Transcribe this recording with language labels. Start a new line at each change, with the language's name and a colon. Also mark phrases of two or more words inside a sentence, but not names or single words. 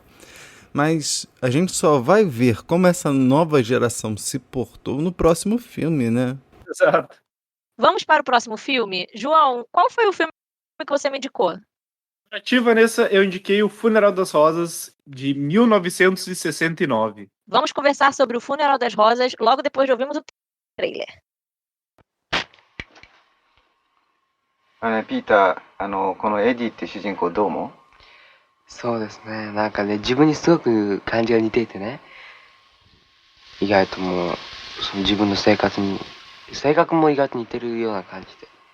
Portuguese: Mas a gente só vai ver como essa nova geração se portou no próximo filme, né? Exato. Vamos para o próximo filme? João, qual foi o filme que você me indicou? Pra ti, Vanessa, eu indiquei O Funeral das Rosas, de 1969. Vamos conversar sobre O Funeral das Rosas logo depois de ouvirmos o trailer.
Japanese: ピーター、このエディって主人公どう思う？そうですね。なんかね、自分にすごく感じが似ていてね。意外ともう、その自分の性格も意外と似てるような感じで。